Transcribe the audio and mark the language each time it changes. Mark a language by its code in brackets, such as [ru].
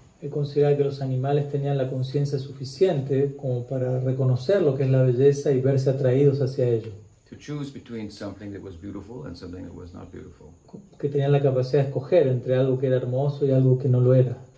[es] Él consideraba que los animales tenían la conciencia suficiente como para reconocer lo que es la belleza y verse atraídos hacia ello. [en] To choose between something that was beautiful and something that was not beautiful. [es] Que tenían la capacidad de escoger entre algo que era hermoso y algo que no lo era.